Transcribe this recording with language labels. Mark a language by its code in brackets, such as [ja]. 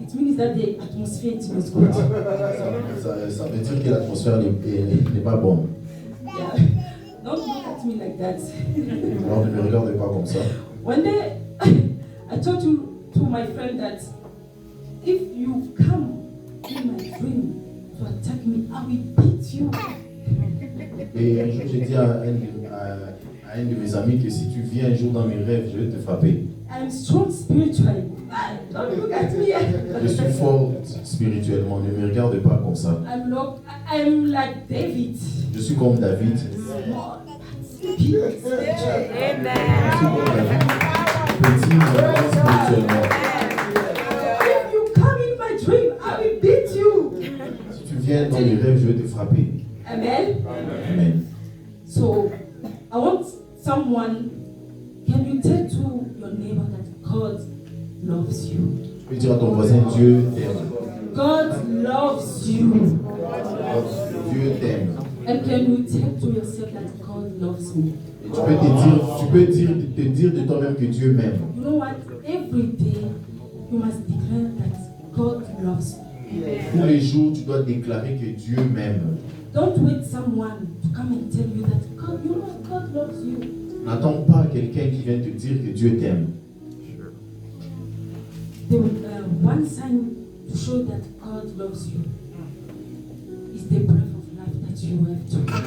[en] it means that the atmosphere is not good. [fr] ça veut dire que l'atmosphère n'est pas bonne. [en] Yeah. Don't look at me like that. [fr] Alors ne me regarde pas comme ça. [en] One day, I told to my friend that if you come in my dream to attack me, I will beat you. [fr] Et un jour, j'ai dit à un de mes amis que si tu viens un jour dans mes rêves, je vais te frapper. [en] I'm strong spiritually. Don't look at me. [fr] Je suis fort spirituellement, ne me regarde pas comme ça. [en] I'm like David. [fr] Je suis comme David. [en] Small, but big spiritually. [fr] Je suis comme David, petit mais grand spirituellement. [en] If you come in my dream, I will beat you. [fr] Si tu viens dans mes rêves, je vais te frapper. Amen. Amen. [en] So, I want someone. Can you tell to your neighbor that God loves you? [fr] Tu peux dire à ton voisin, Dieu t'aime. [en] God loves you. [fr] Dieu t'aime. [en] And can you tell to yourself that God loves me? [fr] Et tu peux te dire de toi-même que Dieu m'aime. [en] You know what? Every day you must declare that God loves me. [fr] Tous les jours, tu dois déclarer que Dieu m'aime. [en] Don't wait someone to come and tell you that God loves you. [fr] N'attends pas quelqu'un qui vient te dire que Dieu t'aime. [en] The one sign to show that God loves you is the breath of life that you have to.